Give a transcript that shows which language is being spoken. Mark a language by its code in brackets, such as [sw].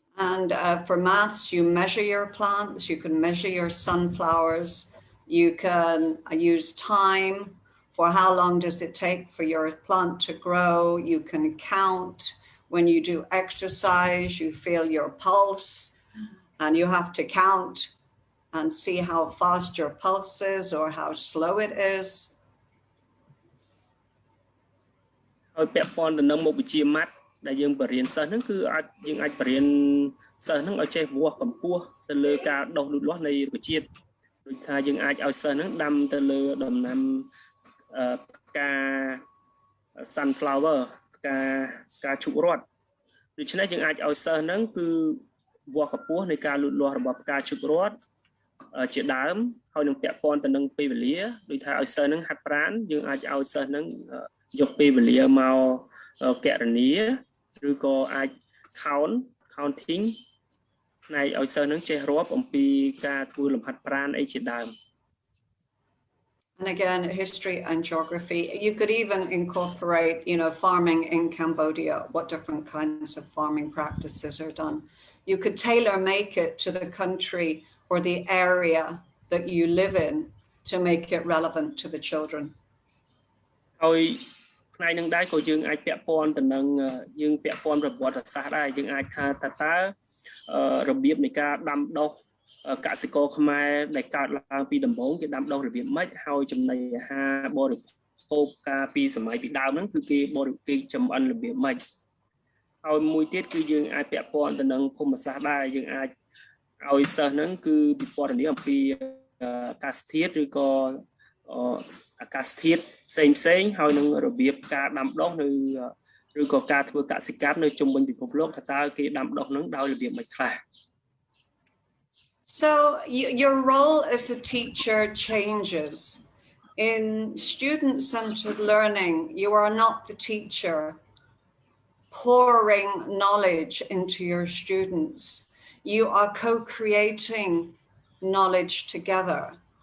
[en] And for maths, you measure your plants, you can measure your sunflowers, you can use time for how long does it take for your plant to grow, you can count when you do exercise, you feel your pulse, and you have to count and see how fast your pulse is or how slow it is. [km] ហើយពាក់ព័ន្ធទៅនឹងមុខវិជ្ជាម៉ាត់ដែលយើងបរៀនសិស្សហ្នឹងគឺយើងអាចបរៀនសិស្សហ្នឹងឲ្យចេះវាស់កម្ពស់ទៅលើការដុះលូតលាស់នៃរុក្ខជាតិដូចថាយើងអាចឲ្យសិស្សហ្នឹងដាំទៅលើដំណាំការ sunflower ការឈូករ័ត្នដូច្នេះយើងអាចឲ្យសិស្សហ្នឹងគឺ វាស់កម្ពស់នៃការលូតលាស់របស់ផ្កាឈូករ័ត្នជាដើមហើយនឹងពាក់ព័ន្ធទៅនឹងពេលវេលាដូចថាឲ្យសិស្សនឹងហាត់ប្រាណយើងអាចឲ្យសិស្សនឹងយកពេលវេលាមកកណនាឬក៏អាច counting ផ្នែកឲ្យសិស្សនឹងចេះរាប់អំពីការធ្វើលំហាត់ប្រាណអីជាដើម [en] And again, history and geography. You could even incorporate, farming in Cambodia, what different kinds of farming practices are done. You could tailor make it to the country or the area that you live in to make it relevant to the children. [km] ហើយផ្នែកនឹងដែរក៏យើងអាចពាក់ព័ន្ធទៅនឹងយើងពាក់ព័ន្ធប្រវត្តិសាស្ត្រដែរយើងអាចថាតើរបៀបនៃការដាំដុះកសិករខ្មែរដែលកើតឡើងពីដំបូងគេដាំដុះរបៀបម៉េចហើយចំណីអាហារបរិភោគការពីសម័យពីដើមហ្នឹងគឺគេបរិភោគចម្អិនរបៀបម៉េចហើយមួយទៀតគឺយើងអាចពាក់ព័ន្ធទៅនឹងភូមិសាស្ត្រដែរយើងអាចឲ្យសិស្សហ្នឹងគឺពិពណ៌នាអំពីអាកាសធាតុឬក៏ អាកាសធាតុផ្សេងហើយនឹងរបៀបការដាំដុះនៅឬក៏ការធ្វើកសិកម្មនៅជុំវិញពិភពលោកថាតើគេដាំដុះហ្នឹងដោយរបៀបម៉េចខ្លះ [en] So your role as a teacher changes. In student-centered learning, you are not the teacher pouring knowledge into your students. You are co-creating knowledge together.